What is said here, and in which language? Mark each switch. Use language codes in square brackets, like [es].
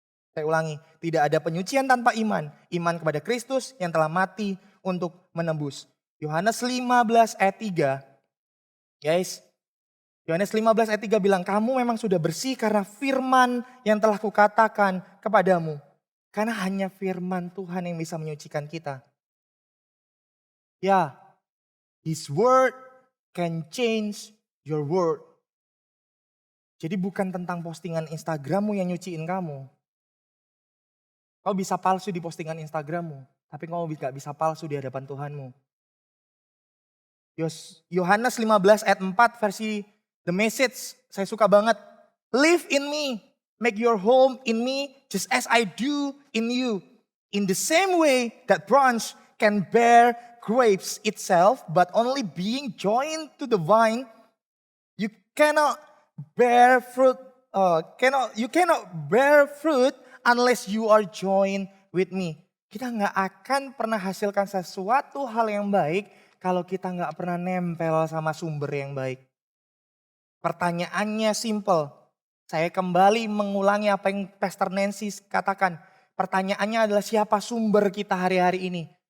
[id] Saya ulangi, tidak ada penyucian tanpa iman. Iman kepada Kristus yang telah mati untuk menebus. Yohanes 15 ayat 3. Guys, Yohanes 15 ayat 3 bilang, kamu memang sudah bersih karena firman yang telah kukatakan kepadamu. Karena hanya firman Tuhan yang bisa menyucikan kita. [en] Ya, His word can change your world. [id] Jadi bukan tentang postingan Instagrammu yang nyuciin kamu. Kau bisa palsu di postingan Instagrammu, tapi kau gak bisa palsu di hadapan Tuhanmu. Yohanes 15 ayat 4 versi The Message, saya suka banget. [en] Live in me, make your home in me just as I do in you. In the same way that branch can bear grapes itself, but only being joined to the vine, you cannot bear fruit. You cannot bear fruit unless you are joined with me. [id] Kita nggak akan pernah hasilkan sesuatu hal yang baik kalau kita nggak pernah nempel sama sumber yang baik. Pertanyaannya simple. Saya kembali mengulangi apa yang Pastor Nancy katakan. Pertanyaannya adalah siapa sumber kita hari-hari ini?